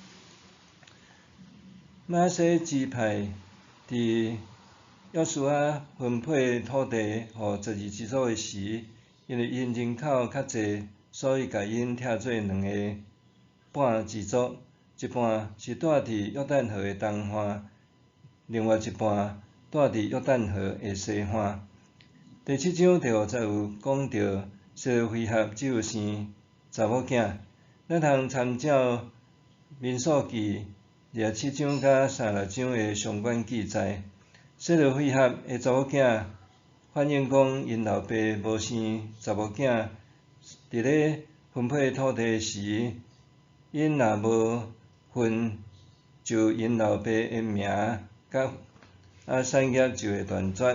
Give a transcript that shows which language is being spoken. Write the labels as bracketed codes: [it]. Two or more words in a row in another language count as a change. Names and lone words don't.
[nan] 马拿西支派伫约书亚分配土地予12支族的时，因为因人口较济，所以甲因拆做2个半支族，一半是住伫约旦河的东岸，另外一半住伫约旦河的西岸。第7章第5节有讲到，西罗非哈只有生查某囝，咱通参照民数记27章甲36章的相关记载。西罗非哈的查某囝反映讲，因老爸无生查某囝，伫咧分配土地时，因若无分，就因老爸的名甲产业就会断绝。